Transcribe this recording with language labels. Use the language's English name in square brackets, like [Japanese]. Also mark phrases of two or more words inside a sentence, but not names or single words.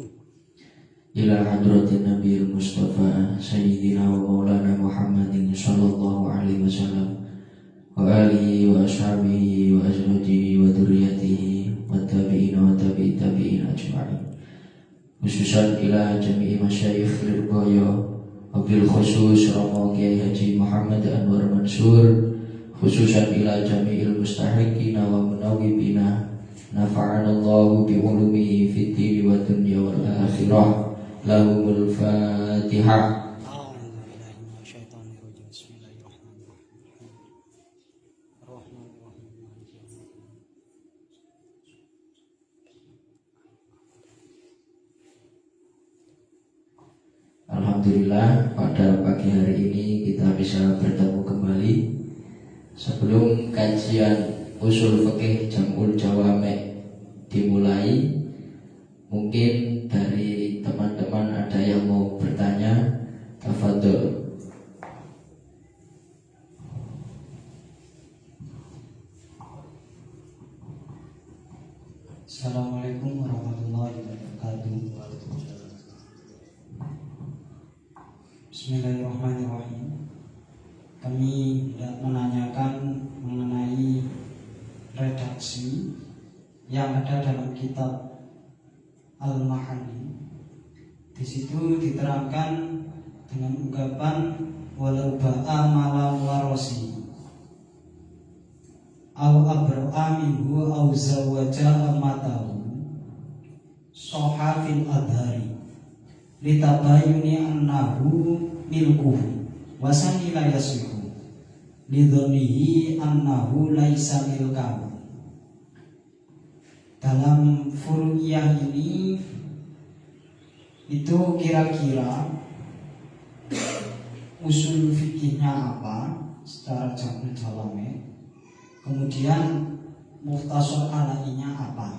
[Arabic] إلى حضرة النبي المصطفى سيدنا ومولانا محمد صلى الله عليه وسلم وعلى آله وأصحابه وأزواجه وذرياته والتابعين والتابعين أجمعين. خصوصا إلى جميع مشايخ ليربويو وبالخصوص Romo Kiai Haji Muhammad Anwar Mansur, خصوصا إلى جميع المستحقين والمنوبين نفعنا الله بعلومه في الدين والدنيا والآخرة. لهم الفاتحة. Alhamdulillah, [Indonesian] pada pagi hari ini kita bisa bertemu kembali. Sebelum kajian usul fikih Jam'ul Jawami' dimulai, mungkin dari teman-teman ada yang mau bertanya, tafadhol. [Arabic] السلام عليكم ورحمة الله وبركاته. بسم الله الرحمن الرحيم. [Indonesian] Kami hendak menanyakan mengenai redaksi yang ada dalam kitab Al-Mahani. Di situ diterangkan dengan ungkapan [Arabic] ولو باع مال مورثه أو أبرأ منه أو زوج أمته صح في الأظهر لتبين أنه ملكه والثاني لا يصح لظنه أنه ليس ملكه. [Indonesian] Dalam furu'iyah ini itu kira-kira usul fikihnya apa secara Jam'ul Jawami', kemudian mukhtasar alainya apa.